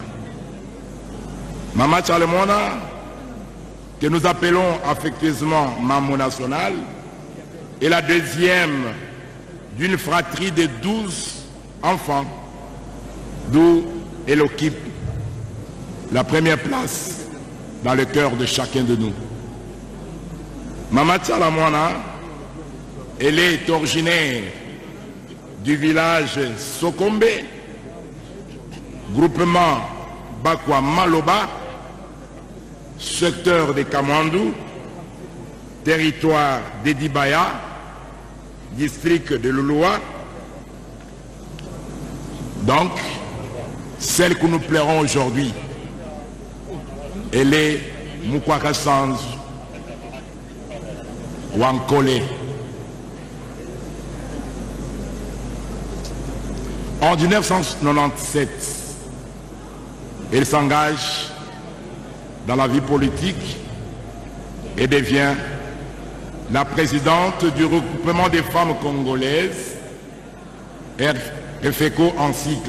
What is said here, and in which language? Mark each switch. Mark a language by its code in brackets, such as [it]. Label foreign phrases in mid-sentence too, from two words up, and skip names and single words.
[fr] Maman Tchalemona, que nous appelons affectueusement Maman Nationale, est la deuxième d'une fratrie de 12 enfants, d'où elle occupe la première place dans le cœur de chacun de nous. Maman Tchalemona, elle est originaire du village Sokombe, groupement Bakwa Maloba, secteur de Kamandou, territoire d'Edibaya, district de Loloa. Donc, celle que nous plairons aujourd'hui, elle est Mukwaka Sanz Wankole. En 1997, elle s'engage dans la vie politique et devient la présidente du regroupement des femmes congolaises, RFECO en cycle.